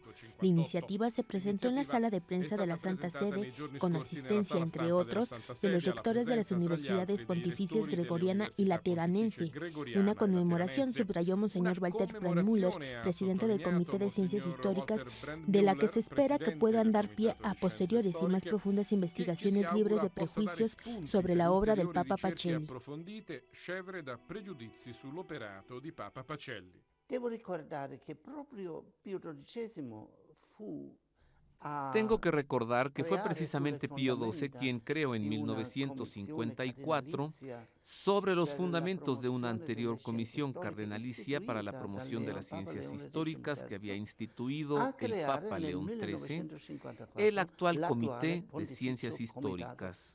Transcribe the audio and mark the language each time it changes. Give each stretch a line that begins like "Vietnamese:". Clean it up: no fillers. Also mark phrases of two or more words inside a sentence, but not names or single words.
Spanish: La iniciativa se presentó en la sala de prensa de la Santa Sede, con asistencia, entre otros, de los rectores de las universidades pontificias gregoriana y lateranense. Una conmemoración, subrayó Monseñor Walter Brandmüller, presidente del Comité de Ciencias Históricas, de la que se espera que puedan dar pie a posteriores y más profundas investigaciones libres de prejuicios sobre la obra del Papa Pacelli.
Italian: Devo ricordare che proprio Pio XII fu
Spanish: Tengo que recordar que fue precisamente Pío XII quien creó en 1954 sobre los fundamentos de una anterior comisión cardenalicia para la promoción de las ciencias históricas que había instituido el Papa León XIII, el actual Comité de Ciencias Históricas.